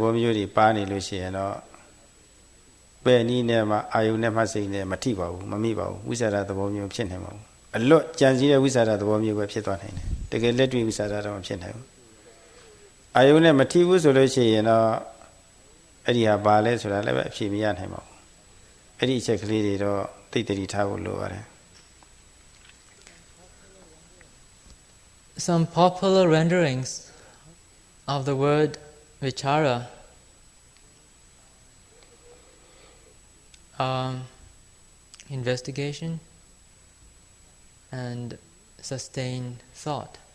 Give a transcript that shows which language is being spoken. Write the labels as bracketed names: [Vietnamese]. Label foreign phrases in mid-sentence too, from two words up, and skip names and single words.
[Burmese] ဘောမျိုးတွေပါနေလို့ရှိရင်တော့ပဲနီးနဲ့မှအာယုန်နဲ့မှစိတ်နဲ့မထိပါဘူးမမိပါဘူးဝိသရာသဘောမျိုးဖြစ်နေမှာဘူးအလွတ်ကြံစည်တဲ့ဝိသရာသဘောမျိုးပဲဖြစ်သွားနိုင်တယ်တကယ်လက်တွေ့ဝိသရာတော့မဖြစ်နိုင်ဘူးအာယုန်နဲ့မထိဘူးဆိုလို့ရှိရင်တော့အဲ့ဒီဟာဘာလဲဆိုတာလည်းပဲအဖြေမရနိုင်ပါဘူးအဲ့ဒီအချက်ကလေးတွေတော့သိတည်ထားဖို့လိုပါတယ် [English] Some popular renderings of the word vichara investigation and sustained thought.